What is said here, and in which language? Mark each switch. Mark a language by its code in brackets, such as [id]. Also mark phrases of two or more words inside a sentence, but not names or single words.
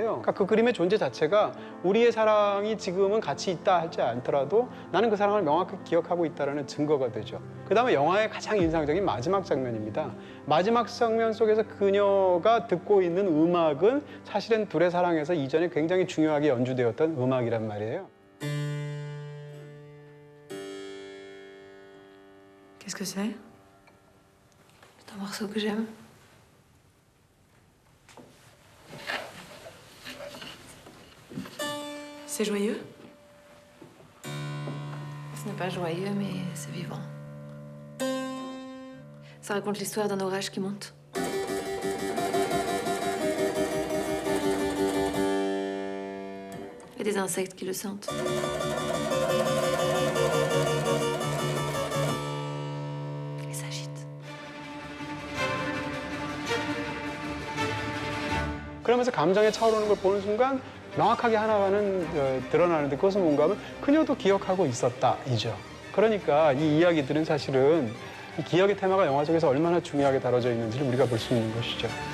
[ko] 그러니까 그 그림의 존재 자체가 우리의 사랑이 지금은 같이 있다 할지 않더라도 나는 그 사랑을 명확히 기억하고 있다는 증거가 되죠. 그 다음에 영화의 가장 인상적인 마지막 장면입니다. 마지막 장면 속에서 그녀가 듣고 있는 음악은 사실은 둘의 사랑에서 이전에 굉장히 중요하게 연주되었던 음악이란 말이에요. [fr] Qu'est-ce que c'est? C'est un morceau que j'aime. C'est joyeux? Ce n'est pas joyeux, mais c'est vivant. Ça raconte l'histoire d'un orage qui monte. Et des insectes qui le sentent. Et s'agitent. [ko] 그러면서 감정에 차오르는 걸 보는 순간 명확하게 하나는 드러나는데 그것은 뭔가 하면 그녀도 기억하고 있었다이죠. 그러니까 이 이야기들은 사실은 이 기억의 테마가 영화 속에서 얼마나 중요하게 다뤄져 있는지를 우리가 볼 수 있는 것이죠.